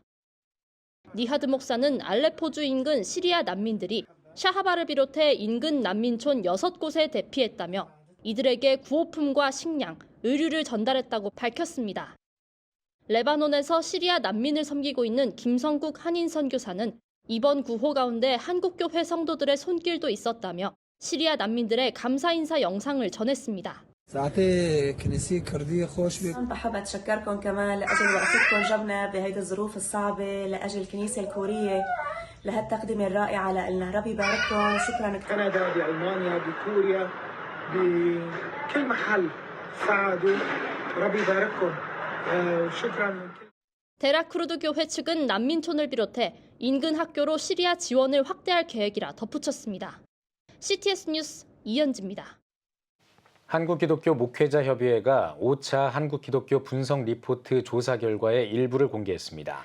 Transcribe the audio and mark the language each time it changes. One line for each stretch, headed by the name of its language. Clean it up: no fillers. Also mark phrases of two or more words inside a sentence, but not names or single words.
Korean: 니하드 목사는 알레포주 인근 시리아 난민들이 샤하바를 비롯해 인근 난민촌 6곳에 대피했다며 이들에게 구호품과 식량, 의류를 전달했다고 밝혔습니다. 레바논에서 시리아 난민을 섬기고 있는 김성국 한인 선교사는 이번 구호 가운데 한국교회 성도들의 손길도 있었다며 시리아 난민들의 감사 인사 영상을 전했습니다.
Arabic: بحب اتشكركم كمان لاجل وقفتكم جنبنا بهيدي الظروف الصعبه لاجل الكنيسه الكوريه لهالتقدمه الرائعه لنا ربي يبارككم شكرا كثير. كندا بألمانيا بكوريا بكل محل ساعدوا ربي يبارككم شكرا.
Korean: 데라쿠르드 교회 측은 난민촌을 비롯해 인근 학교로 시리아 지원을 확대할 계획이라 덧붙였습니다. CTS 뉴스 이현지입니다. 한국기독교 목회자협의회가 5차 한국기독교 분석 리포트 조사 결과의 일부를 공개했습니다.